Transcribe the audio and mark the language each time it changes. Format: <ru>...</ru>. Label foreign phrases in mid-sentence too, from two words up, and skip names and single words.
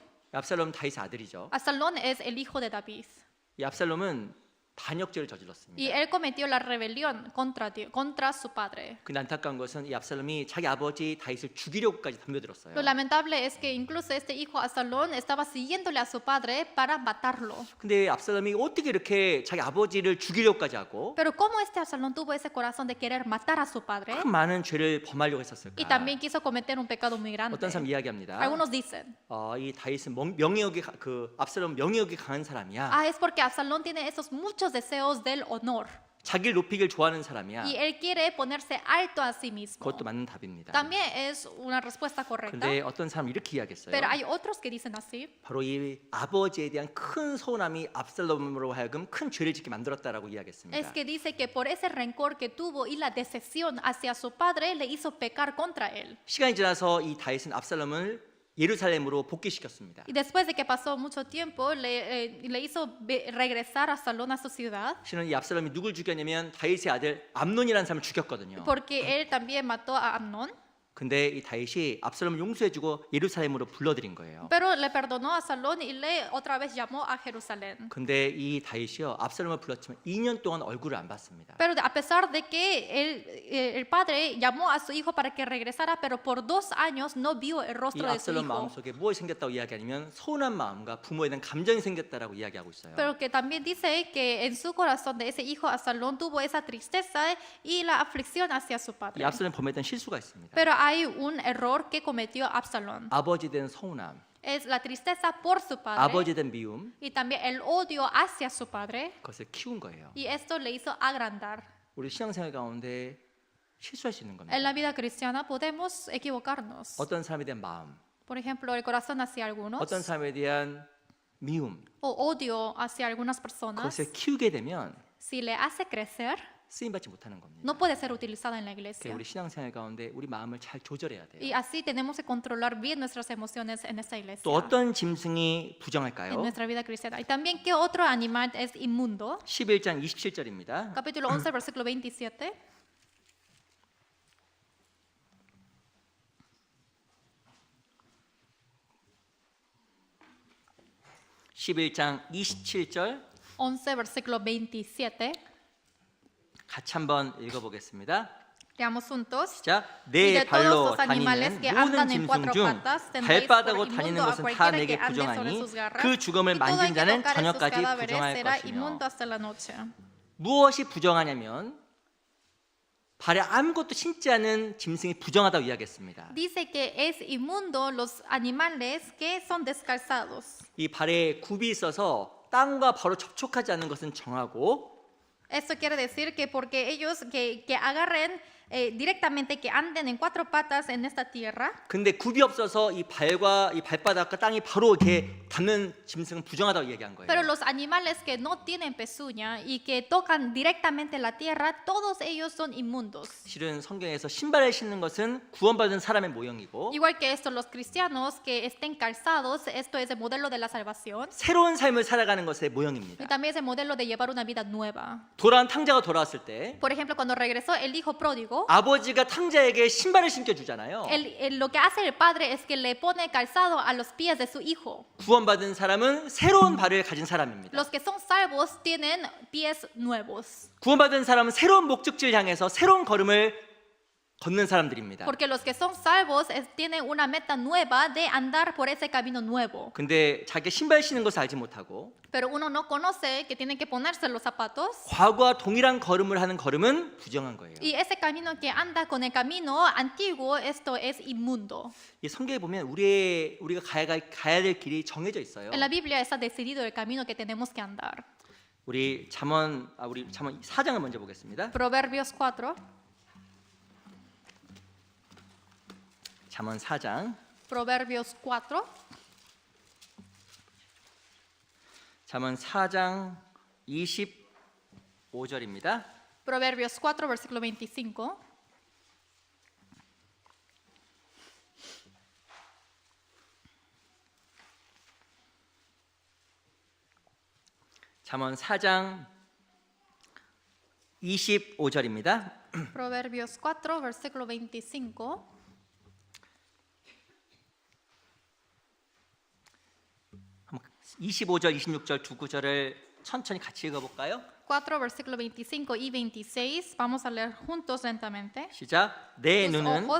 <ko>압살롬 다윗의 아들이죠.</ko> <es>Absalón es el hijo de David.</es> <ko>이 압살롬은 반역죄를 저질렀습니다.</ko> <es>Y él cometió la rebelión contra su padre.</es> <ko>근데 안타까운 것은 이 압살롬이 자기 아버지 다윗을 죽이려고까지 덤벼들었어요.</ko> <es>Lo lamentable es que incluso este hijo Absalón estaba siguiéndole a su padre para matarlo.</es> <ko>근데 압살롬이 어떻게 이렇게 자기 아버지를 죽이려고까지 하고</ko> <es>Pero ¿cómo este Absalón tuvo ese corazón de querer matar a su padre?</es> <ko>큰 많은 죄를 범하려고</ko> <es>Y</es> <ko>했었을까?</ko> <es>también quiso cometer un pecado muy grande.</es> <ko>어떤 사람 이야기합니다.</ko> <es>Algunos dicen,</es> <ko>이 다윗은 명예욕이 그 압살롬 명예욕이 강한 사람이야.</ko> <es>es porque Absalón tiene esos muchos deseos del honor.</es> <ko>자기를 높이길 좋아하는 사람이야.</ko> <es>Y él quiere ponerse alto a sí mismo.</es> <ko>그것도 맞는 답입니다.</ko> <es>También es una respuesta correcta.</es> <ko>근데 어떤 사람은 이렇게 이야기했어요.</ko> <es>Pero hay otros que dicen así.</es> <ko>바로 이 아버지에 대한 큰 서운함이 압살롬으로 하여금 큰 죄를 짓게 만들었다라고 이야기했습니다.</ko> <es>Es que dice que por ese rencor que tuvo y la decepción hacia su padre le hizo pecar contra él.</es> <ko>시간이 지나서 이 다윗은 압살롬을 예루살렘으로 복귀시켰습니다.</ko> <es>Y después de que pasó mucho tiempo, le hizo regresar a Absalón a su ciudad,</es> <ko>실은 이 압살롬이 누굴 죽였냐면 다윗의 아들 암논이라는 사람을 죽였거든요.</ko> <es>porque él también mató a Amnón.</es> <ko>근데 이 다윗이 압살롬을 용서해주고 예루살렘으로 불러들인 거예요.</ko> <es>Pero le perdonó a Absalón y le otra vez llamó a Jerusalén.</es> <ko>근데 이 다윗이요 압살롬을 불렀지만 2년 동안 얼굴을 안 봤습니다.</ko> <es>Pero a pesar de que el padre llamó a su hijo para que regresara, pero por 2 años no vio el</es> <ko>이</ko> <es>rostro de su 압살롬 hijo.</es> <ko>마음속에 무엇이 생겼다고 이야기하냐면 서운한 마음과 부모에 대한 감정이 생겼다라고 이야기하고 있어요.</ko> <es>Pero que también dice que en su corazón de ese hijo Absalón tuvo esa tristeza y la aflicción hacia su</es> <ko>이</ko> <es>padre.</es> <ko>압살롬이 범했던 실수가 있습니다.</ko> <es>Pero hay un error que cometió Absalón.</es> <ko>아버지에 대한 서운함,</ko> <es>Es la tristeza por su padre</es> <ko>아버지에 대한 미움,</ko> <es>y también el odio hacia su padre.</es> <ko>그것을 키운 거예요.</ko> <es>Y esto le hizo agrandar.</es> <ko>우리 신앙생활 가운데 실수할 수 있는</ko> <es>En</es> <ko>겁니다.</ko> <es>la vida cristiana podemos equivocarnos.</es> <ko>어떤 사람에 대한 마음,</ko> <es>Por ejemplo, el corazón hacia algunos</es> <ko>어떤 사람에 대한 미움,</ko> <es>o odio hacia algunas personas.</es> <ko>그것을 키우게 되면</ko> <es>si le hace crecer,</es> <ko>쓰임 받지 못하는 겁니다.</ko> <es>no puede ser utilizada en la</es> <ko>그러니까</ko> <es>iglesia.</es> <ko>우리 신앙생활 가운데 우리 마음을 잘 조절해야 돼요.</ko> <es>Y así tenemos que controlar bien nuestras emociones en esta iglesia,</es> <ko>또 어떤 짐승이</ko> <es>en</es> <ko>부정할까요?</ko> <es>nuestra vida cristiana. Y también, ¿qué otro animal es inmundo?</es> <ko>11장 27절입니다.</ko> <es>Capítulo 11, versículo 27.</es> <ko>11장 27절</ko> <es>11, versículo 27.</es> <ko>같이 한번 읽어보겠습니다.</ko> <es>Leamos juntos.</es> <ko>자,</ko> <es>Y</es> <ko>내</ko> <es>de todos</es> <ko>발로</ko> <es>los animales</es> <ko>다니는</ko> <es>que</es> <ko>모든</ko> <es>andan en</es> <ko>짐승</ko> <es>cuatro</es> <ko>중</ko> <es>patas tendréis por</es> <ko>발바닥으로 다니는</ko> <es>inmundo a</es> <ko>것은 다</ko> <es>cualquiera</es> <ko>내게</ko> <es>que ande sobre</es> <ko>부정하니</ko> <es>sus garras.</es> <ko>그 죽음을</ko> <es>Y todo el</es> <ko>만진</ko> <es>que</es> <ko>자는</ko> <es>tocare sus</es> <ko>저녁까지</ko> <es>cadáveres</es> <ko>부정할</ko> <es>será</es> <ko>것이며</ko> <es>inmundo hasta la noche.</es> <ko>무엇이 부정하냐면 발에 아무것도 신지 않은 짐승이 부정하다고 이야기했습니다.</ko> <es>Dice que es inmundo los animales que son descalzados.</es> <ko>이 발에 굽이 있어서 땅과 바로 접촉하지 않는 것은 정하고</ko> <es>Esto quiere decir que porque ellos que agarren directamente, que anden en cuatro patas en esta tierra,</es> <ko>근데 굽이 없어서 이 발과 이 발바닥과 땅이 바로 이렇게 닿는 짐승은 부정하다고 얘기한 거예요.</ko> <es>pero los animales que no tienen pezuña y que tocan directamente la tierra, todos ellos son inmundos.</es> <ko>실은 성경에서 신발을 신는 것은 구원받은 사람의 모형이고</ko> <es>Igual que esto, los cristianos que estén calzados, esto es el modelo de la salvación</es> <ko>새로운 삶을 살아가는 것의</ko> <es>y</es> <ko>모형입니다.</ko> <es>también es el modelo de llevar una vida nueva.</es> <ko>돌아온 탕자가 돌아왔을 때</ko> <es>Por ejemplo, cuando regresó el hijo pródigo,</es> <ko>아버지가 탕자에게 신발을 신겨 주잖아요.</ko> <es>lo que hace el padre es que le pone calzado a los pies de su hijo.</es> <ko>구원받은 사람은 새로운 발을 가진 사람입니다.</ko> <es>Los que son salvos tienen pies nuevos,</es> <ko>구원받은 사람은 새로운 목적지를 향해서 새로운 걸음을 걷는 사람들입니다.</ko> <es>porque los que son salvos tienen una meta nueva de andar por ese camino nuevo.</es> <ko>근데 자기 신발 신는 것을 알지 못하고</ko> <es>Pero uno no conoce que tienen que ponerse los zapatos</es> <ko>과거와 동일한 걸음을 하는 걸음은 부정한 거예요.</ko> <es>y ese camino que anda con el camino antiguo, esto es inmundo.</es> <ko>이 성경에 보면 우리가 가야 될 길이 정해져 있어요.</ko> <es>En la Biblia está decidido el camino que tenemos que andar.</es> <ko>우리 잠언 4장을 먼저 보겠습니다.</ko> <es>Proverbios 4.</es> <ko>잠언 4장.</ko> <es>Proverbios 4.</es> <ko>잠언 4장 25절입니다.</ko> <es>Proverbios 4, versículo 25.</es> <ko>잠언 4장 25절입니다.</ko> <es>Proverbios 4, versículo 25.</es> <ko>25절, 26절 두 구절을 천천히 같이 읽어볼까요?</ko> <es>4, versículo 25 y 26. Vamos a leer juntos lentamente.</es> <ko>시작. 내</ko> <es>Tus</es> <ko>눈은</ko> <es>ojos</es>